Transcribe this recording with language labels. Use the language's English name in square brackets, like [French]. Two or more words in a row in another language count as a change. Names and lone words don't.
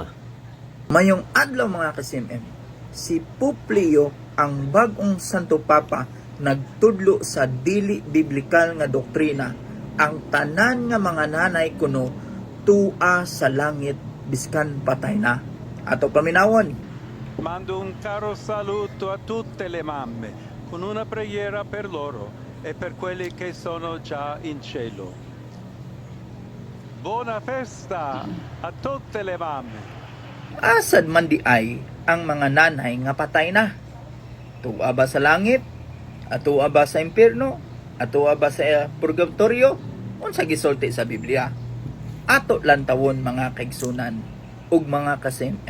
[Cebuano] Mayong adlaw mga ka-CMM, si Pope Leo ang bagong Santo Papa nagtudlo sa dili biblikal nga doktrina ang tanan nga mga nanay kuno tua sa langit biskan patay na. Ato paminawon. [Italian] Mando un caro saluto a tutte le mamme, con una preghiera per loro e per quelli che sono già in cielo. Buona festa a tutte le mamme. [Cebuano] Asad man di ay ang mga nanay nga patay na. Tua ba sa langit? Atua ba sa impyerno? Atua ba sa purgatorio? Unsa gisulti sa Biblia? Ato lantawon mga kaigsunan ug mga ka-CMM.